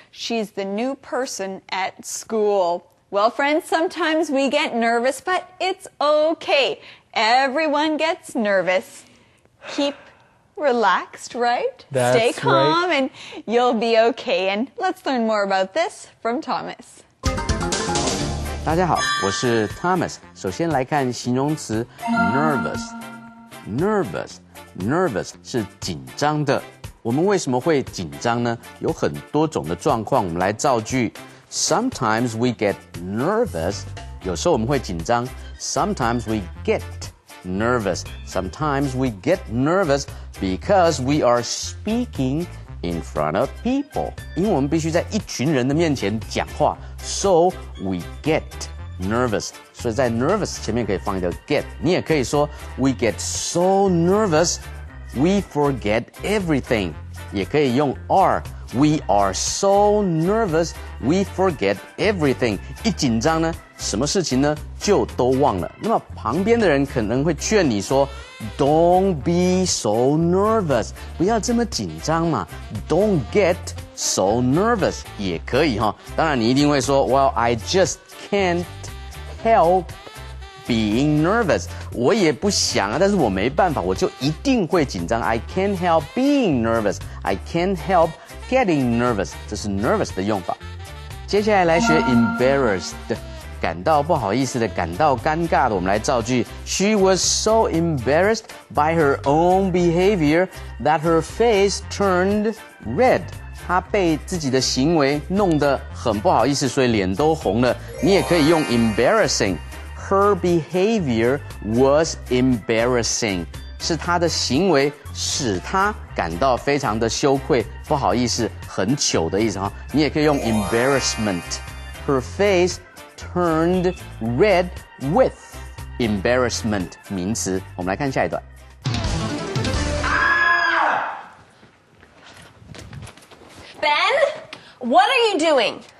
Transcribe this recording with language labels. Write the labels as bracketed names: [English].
[English] She's the new person at school. Well, friends, sometimes we get nervous, but it's okay. Everyone gets nervous. Keep relaxed, right? That's Stay calm right. and you'll be okay. And let's learn more about this from Thomas. [Chinese] 大家好，我是 Thomas。首先来看形容词 nervous。nervous 是紧张的。我们为什么会紧张呢？有很多种的状况，我们来造句。 [English] Sometimes we get nervous， [Chinese] 有时候我们会紧张。 [English] Sometimes we get nervous. Sometimes we get nervous because we are speaking in front of people. [Chinese] 因为我们必须在一群人的面前讲话 ， [English] so we get nervous. [Chinese] 所以在 nervous 前面可以放一个 get. 你也可以说 [English] we get so nervous we forget everything. [Chinese] 也可以用 are. [English] We are so nervous we forget everything. [Chinese] 一紧张呢，什么事情呢就都忘了。那么旁边的人可能会劝你说 [English] Don't be so nervous， [Chinese] 不要这么紧张嘛。 [English] Don't get so nervous [Chinese] 也可以哈。当然你一定会说 [English] ，Well, I just can't help being nervous。 [Chinese] 我也不想啊，但是我没办法，我就一定会紧张。 [English] I can't help being nervous. I can't help getting nervous。 [Chinese] 这是 nervous 的用法。接下来来学 embarrassed。感到不好意思的，感到尴尬的，我们来造句。 [English] She was so embarrassed by her own behavior that her face turned red。 [Chinese] 她被自己的行为弄得很不好意思，所以脸都红了。你也可以用 [English] embarrassing。Her behavior was embarrassing。 [Chinese] 是她的行为使她感到非常的羞愧、不好意思、很糗的意思哈。你也可以用 [English] embarrassment。Her face turned red with embarrassment [Chinese] 名词。我们来看下一段。 [English] Ben, what are you doing?